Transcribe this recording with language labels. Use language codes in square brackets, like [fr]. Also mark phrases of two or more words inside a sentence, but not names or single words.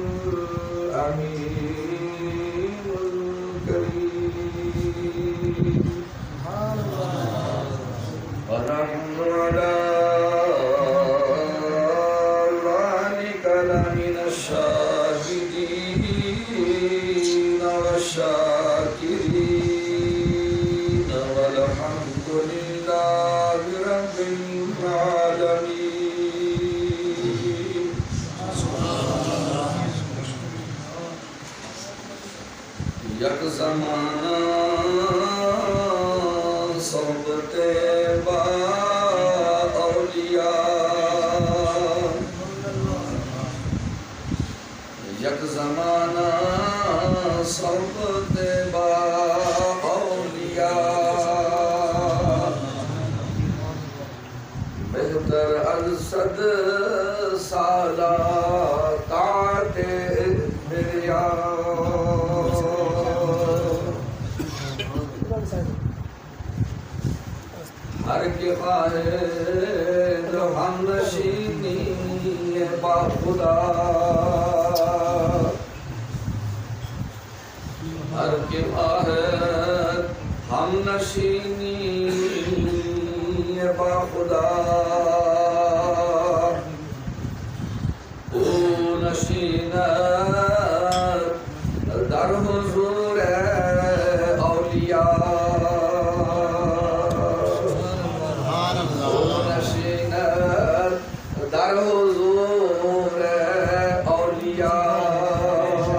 [ar] الأمين الكريم ونحن على ذلك لمن الشاهدين والشاكرين والحمد لله رب العالمين. [fa] یک زمانہ صحبت با اولیاء، یک زمانہ صحبت با اولیاء، بہتر از 100 سالہ طاعت بریا. ہر کے خواہے جو ہم نشینی با خدا، ہر کے خواہے ہم نشینی با خدا، او نشینت در حضور اولیاء، در حضور اولیاء.